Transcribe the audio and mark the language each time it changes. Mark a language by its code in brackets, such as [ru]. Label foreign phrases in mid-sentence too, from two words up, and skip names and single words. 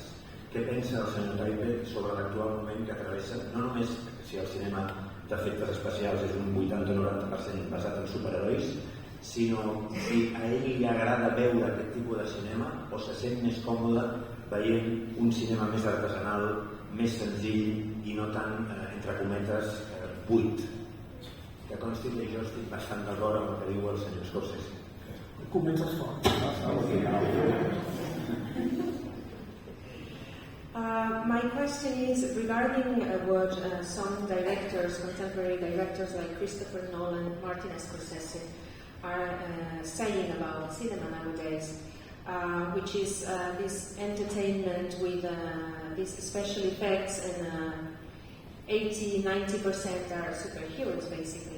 [ca] Què pensa el senyor Tippett sobre l'actual moment que travessa, no només si el cinema d'efectes especials és un 80-90% basat en superherois, sinó si a ell li agrada veure aquest tipus de cinema o se sent més còmode veient un cinema més artesanal, més senzill i no tan, entre cometes, buit. Que consti que jo estic bastant d'acord amb el que diu el senyor Scorsese. Comences fort. [en] My question is regarding what some directors, contemporary directors like Christopher Nolan, Martin Scorsese are saying about cinema nowadays, which is this entertainment with these special effects, and 80-90% are superheroes basically.